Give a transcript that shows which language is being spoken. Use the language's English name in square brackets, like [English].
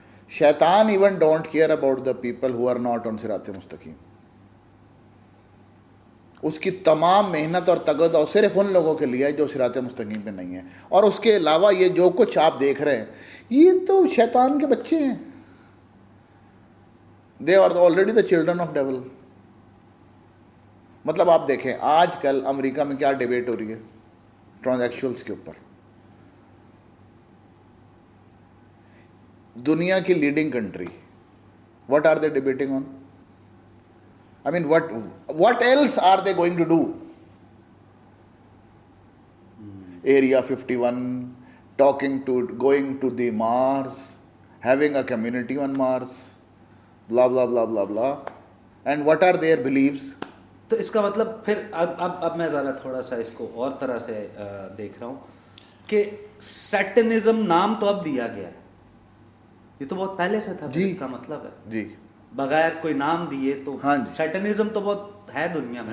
[English] شیطان even don't care about the people who are not on صراط مستقیم. [Urdu] اس کی تمام محنت اور تگد صرف ان لوگوں کے لیے ہے جو صراط مستقیم پہ نہیں ہیں. اور اس کے علاوہ یہ جو کچھ آپ دیکھ رہے ہیں یہ تو شیطان کے بچے ہیں. [English] They are already the children of devil. [Urdu] مطلب آپ دیکھیں آج کل امریکہ میں کیا ڈیبیٹ ہو رہی ہے ٹرانزیکشنلز کے اوپر. دنیا کی leading country, [English] what are they debating on? I mean, what else are they going to do? Area 51, going to the Mars, having a community on Mars, blah blah blah blah blah. And what are their beliefs? [Urdu] تو اس کا مطلب پھر اب میں ذرا تھوڑا سا اس کو اور طرح سے دیکھ رہا ہوں کہ سیٹنزم نام تو اب دیا گیا ہے، یہ تو بہت پہلے سے تھا. جی اس کا مطلب ہے جی بغیر کوئی نام دیے تو ہاں جی، سیٹنزم تو بہت ہے دنیا میں.